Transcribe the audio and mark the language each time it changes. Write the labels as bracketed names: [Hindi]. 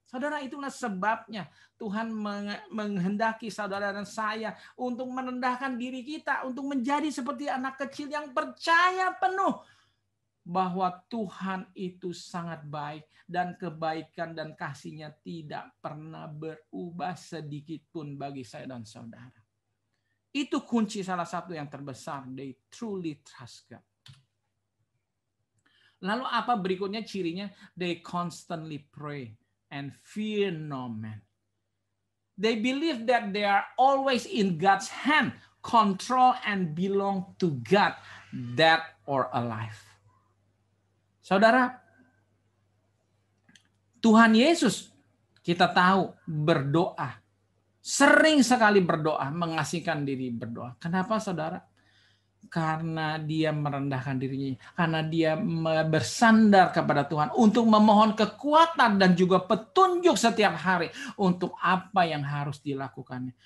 [Indonesian] Saudara, itulah sebabnya Tuhan menghendaki saudara dan saya untuk merendahkan diri kita, untuk menjadi seperti anak kecil yang percaya penuh bahwa Tuhan itu sangat baik dan kebaikan dan kasih-Nya tidak pernah berubah sedikit pun bagi saya dan saudara. Itu kunci salah satu yang terbesar. [English] They truly trust God. [Indonesian] Lalu apa berikutnya cirinya? [English] They constantly pray and fear no man. They believe that they are always in God's hand, control and belong to God, dead or alive. [Indonesian] Saudara, Tuhan Yesus kita tahu berdoa. Sering sekali berdoa, mengasihkan diri berdoa. Kenapa saudara? Karena dia merendahkan dirinya, karena dia bersandar kepada Tuhan untuk memohon kekuatan dan juga petunjuk setiap hari untuk apa yang harus dilakukannya.